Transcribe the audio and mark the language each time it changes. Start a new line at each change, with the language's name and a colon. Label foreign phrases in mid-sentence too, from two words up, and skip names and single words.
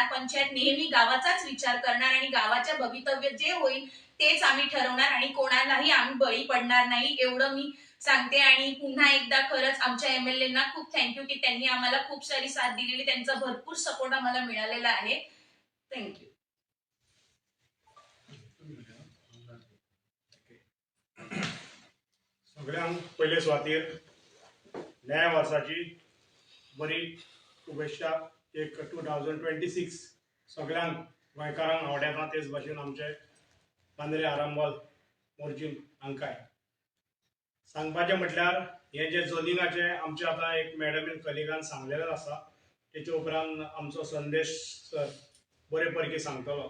Marathi: पंचायत नेहमी गावाचाच विचार करणार आणि गावाच्या भवितव्य जे होईल तेच आम्ही ठरवणार आणि कोणालाही आम्ही बळी पडणार नाही एवढं मी सांगते. आणि पुन्हा एकदा खरंच आमच्या MLA ना खूप
English: thank you
Marathi: की त्यांनी आम्हाला खूप सारी साथ दिलेली, त्यांचा भरपूर सपोर्ट आम्हाला मिळालेला आहे. थँक्यू.
Konkani: सगळ्यांक पयले सुवातेर नव्या वर्साची बरी शुभेच्छा. एक 2026 सगळ्यांक गोंयकारांक आवडेता तेच भाशेन आमचे पांद्रे आरांबोल मोर्जीम हांकांय सांगपाचें म्हटल्यार हे जे झोनिंगाचे आमचे आतां एक मॅडमीन कलिगान सांगलेलें आसा तेचे उपरांत आमचो संदेश सर बरे परकी सांगतलो.